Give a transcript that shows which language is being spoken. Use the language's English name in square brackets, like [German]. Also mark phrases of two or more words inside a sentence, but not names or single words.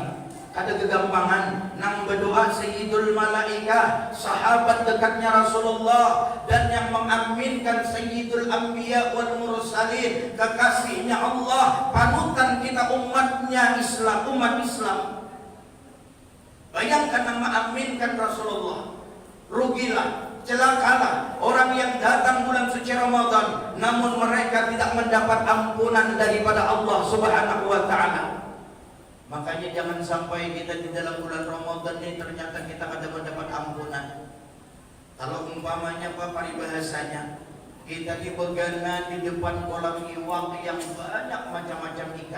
[Indonesian] Ada kegampangan nang berdoa [Arabic] سيد الملائكة, [Indonesian] sahabat dekatnya Rasulullah, dan yang mengaminkan [Arabic] سيد الأنبياء والمرسلين, [Indonesian] kekasihnya Allah, panutan kita umatnya Islam, umat Islam. Bayangkan nang mengaminkan Rasulullah. Rugilah, celakalah orang yang datang bulan suci Ramadan namun mereka tidak mendapat ampunan daripada Allah [Arabic] سبحانه وتعالى. [Indonesian] Makanya jangan sampai kita di dalam bulan Ramadan ini ternyata kita kada mendapat ampunan. Kalau umpamanya apa paribahasanya, kita dibegana di depan kolam iwak yang banyak macam-macam ikan.